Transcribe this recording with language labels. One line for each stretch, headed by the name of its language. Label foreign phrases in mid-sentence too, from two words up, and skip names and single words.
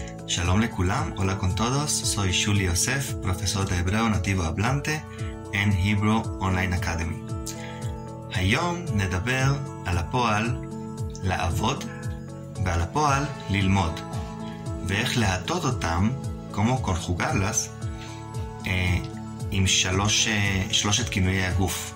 Hebrew: Shalom לכולם,
Spanish: hola con todos, soy Shuli Yosef, profesor de hebreo nativo hablante en Hebrew Online Academy.
Hebrew: היום נדבר על הפועל לעבוד ועל הפועל ללמוד, ואיך להטות אותם, כמו קונגוגלס, עם שלושת כינויי הגוף.